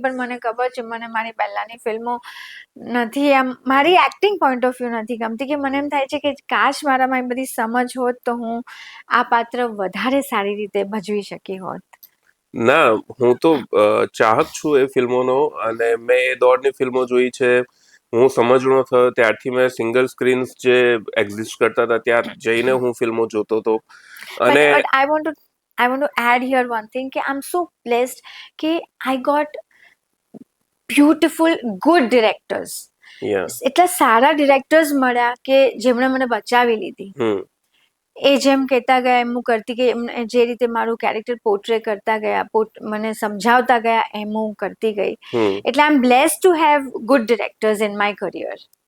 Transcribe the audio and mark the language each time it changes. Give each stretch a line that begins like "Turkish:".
Gujarati: પણ મને ખબર છે, મને મારી પહેલાની ફિલ્મો નથી, એમ મારી એક્ટિંગ પોઈન્ટ ઓફ વ્યૂ નથી ગમતી, કે મને એમ થાય છે કે કાશ મારામાં એ બધી સમજ હોત તો હું આ પાત્ર વધારે સારી રીતે ભજવી શકી હોત. ના, હું તો ચાહક છું એ ફિલ્મોનો, અને મેં એ દોરની ફિલ્મો જોઈ છે. હું સમજણો થયો ત્યારથી મેં સિંગલ સ્ક્રીન્સ જે એક્ઝિસ્ટ કરતા હતા ત્યાં જઈને હું ફિલ્મો જોતો હતો. અને
English: I want to add here one thing,
Gujarati: કે
English: I'm so blessed કે I got beautiful good directors.
Gujarati: એટલા સારા ડિરેક્ટર્સ મળ્યા કે જેમણે મને બચાવી લીધી. એ જેમ કહેતા ગયા એમ હું કરતી ગઈ, એમને જે રીતે મારું કેરેક્ટર પોર્ટ્રે કરતા ગયા, મને સમજાવતા ગયા એમ હું કરતી ગઈ.
English: એટલે I am blessed to have good directors in my career.